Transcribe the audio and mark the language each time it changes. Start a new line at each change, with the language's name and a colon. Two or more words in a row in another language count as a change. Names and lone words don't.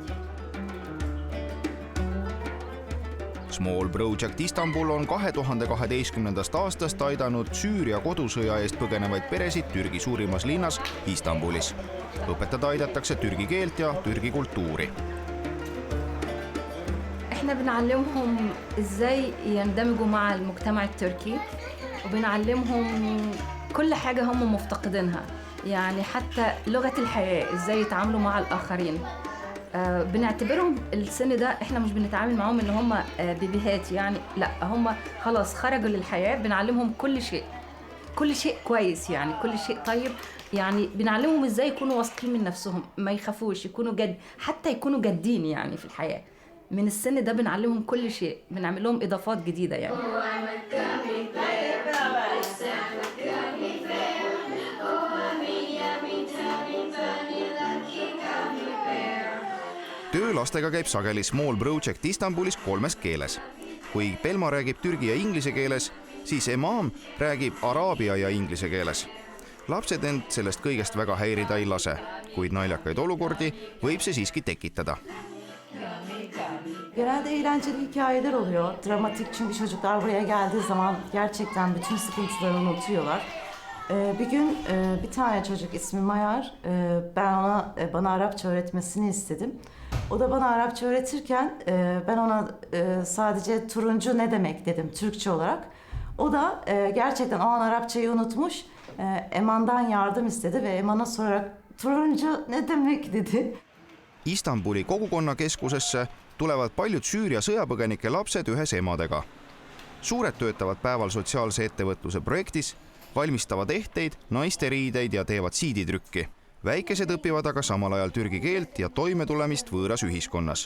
Estonian: Small Project Istanbul on 2012. aastast aidanud Süüria kodusõja eest põgenevaid peresid Türgi suurimas linnas Istanbulis. Õpetada aidatakse türgi keelt ja türgi kultuuri.
Arabic: احنا بنعلمهم ازاي يندمجوا مع المجتمع التركي وبنعلمهم كل حاجة هم مفتقدينها، يعني حتى لغة الحياة ازاي يتعاملوا مع الآخرين. بنعتبرهم السن ده احنا مش بنتعامل معهم ان هم بيبيهات، يعني لا، هم خلاص خرجوا للحياة. بنعلمهم كل شيء كويس، يعني كل شيء طيب. يعني بنعلمهم ازاي يكونوا واثقين من نفسهم، ما يخافوش، يكونوا جد، حتى يكونوا جادين يعني في الحياة. من السن ده بنعلمهم كل شيء، بنعمل لهم إضافات جديدة يعني.
Estonian: Töö lastega käib sageli Small Project Istanbulis 3 keeles. Kui Pelma räägib türgi ja inglise keeles, siis Emam räägib araabia ja inglise keeles. Lapsed end sellest kõigest väga häirida ei lase, kuid naljakaid olukordi võib see siiski tekitada.
Turkish: Genelde eğlenceli hikayeler oluyor. Dramatik, çünkü çocuklar buraya geldiği zaman gerçekten bütün sıkıntılarını unutuyorlar. Bir gün bir tane çocuk ismi Mayar, ben bana Arapça öğretmesini istedim. O da bana Arapça öğretirken ben ona sadece turuncu ne demek dedim Türkçe olarak. O da gerçekten o an Arapçayı unutmuş. Eman'dan yardım istedi ve Eman'a sorarak turuncu ne demek dedi.
Estonian: Istanbuli kogukonnakeskusesse tulevad paljud Süüria sõjapõgenike lapsed ühes emadega. Suured töötavad päeval sotsiaalse ettevõtluse projektis, valmistavad ehteid, naiste riideid ja teevad siiditrükki. Väikesed õpivad aga samal ajal türgi keelt ja toimetulemist võõras ühiskonnas.